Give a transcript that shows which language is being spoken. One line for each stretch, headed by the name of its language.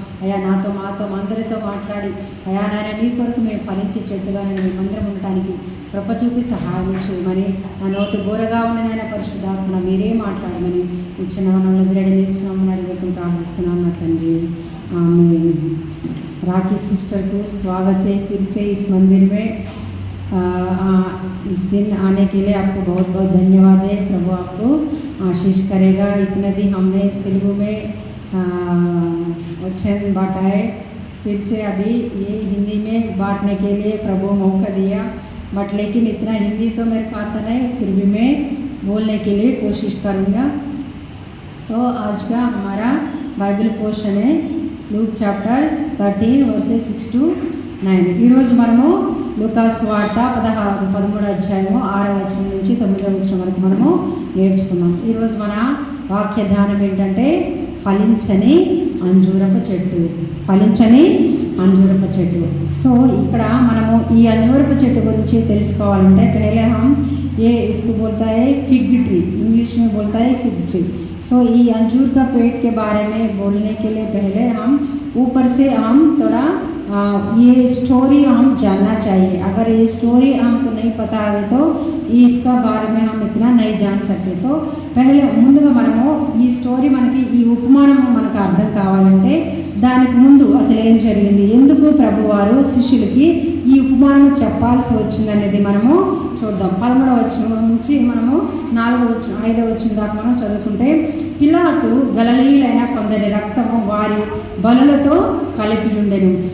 Telugu: అయ్యా నాతో మాతో అందరితో మాట్లాడి అయ్యా నాయన నీ కొరకు మేము ఫలించే చెట్టుగా నేను మేమందరం ఉండటానికి కృప చూపి సహాయం చేయమని, నా నోటి బోరగా ఉండినైనా పరిశుద్ధాత్మ మీరే మాట్లాడమని ఇచ్చిన వనంలో రెడీ చేస్తున్నామని అడుగుతూ ప్రార్థిస్తున్నాను నా తండ్రి.
Hindi: आमीन। राखी सिस्टर को स्वागत है फिर से इस मंदिर में। इस दिन आने के लिए आपको बहुत बहुत धन्यवाद है। प्रभु आपको आशीष करेगा। इतने दिन हमने तेलुगु में वचन बांटा है, फिर से अभी ये हिंदी में बांटने के लिए प्रभु मौका दिया, बट लेकिन इतना हिंदी तो मेरे को आता नहीं, फिर भी मैं बोलने के लिए कोशिश करूँगा। तो आज का हमारा बाइबल पोर्शन है लूक चैप्टर 13 वर्सेस 6 to 9।
Telugu: ఈ రోజు మనము లూకాసు వార్త 13వ అధ్యాయము 6వ వచనం నుంచి 9వ వచనం వరకు మనము నేర్చుకున్నాం। ఈ రోజు మన వాక్య ధ్యానం ఏంటంటే ఫలించని అంజూరపు చెట్టు, ఫలించని అంజూరపు చెట్టు। సో ఇక్కడ మనము ఈ అంజూరపు చెట్టు గురించి తెలుసుకోవాలంటే
Hindi: पहले हम ये इसको बोलता है फिग ट्री, इंग्लिश में बोलता है फिग ट्री। सो ये अंजूर का पेड़ के बारे में बोलने के लिए पहले हम ऊपर से हम थोड़ा ये स्टोरी हम जानना चाहिए। अगर ये स्टोरी हमको नहीं पता है तो इसका बारे में हम इतना नहीं जान सकते। तो पहले
Telugu: ముందుగా మనము ఈ స్టోరీ మనకి ఈ ఉపమానం మనకు అర్థం కావాలంటే దానికి ముందు అసలు ఏం జరిగింది, ఎందుకు ప్రభువారు శిష్యులకి ఈ ఉపమానం చెప్పాల్సి వచ్చింది అనేది మనము చూద్దాం। 13వ వచనం నుంచి మనము 4వ వచనం 5వ వచనం దాకా మనం చదువుకుంటే, పిలాతు గలిలయులైన కొందరి రక్తము వారి బలులతో కలిపి ఉండెను।